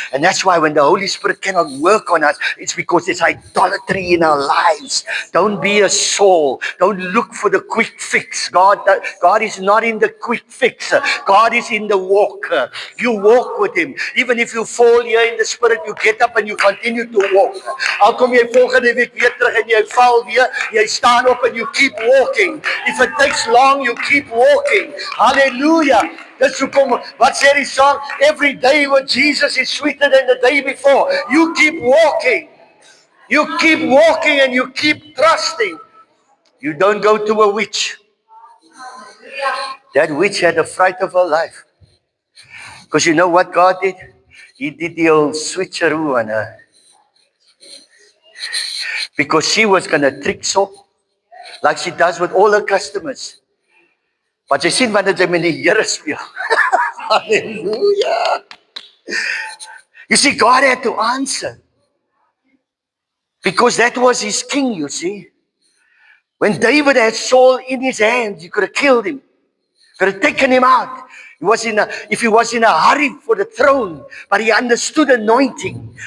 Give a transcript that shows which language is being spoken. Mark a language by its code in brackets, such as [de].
[en] And that's why when the Holy Spirit cannot work on us, it's because there's idolatry in our lives. Don't be a Saul. Don't look for the quick fix. God is not in the quick fix. God is in the walk. You walk with Him. Even if you fall here in the Spirit, you get up and you continue to walk. [af] Al kom jy volgende week weer terug en jy val weer, jy staan op [en] and you keep walking. If it takes long, you keep walking. Hallelujah. [af] Dis hoekom, wat sê die [en] song? Every day with Jesus is sweeter than the day before. You keep walking. You keep walking and you keep trusting. You don't go to a witch. That witch had a fright of her life. Because you know what God did? He did the old switcheroo on her. Because she was going to trick so, like she does with all her customers. But [af] jy sien wanneer jy met die Here speel. [en] Hallelujah. You see, God had to answer. Because that was his king, you see. When David had Saul in his hands, you could have killed him. Could have taken him out. If he was in a hurry for the throne, but he understood anointing.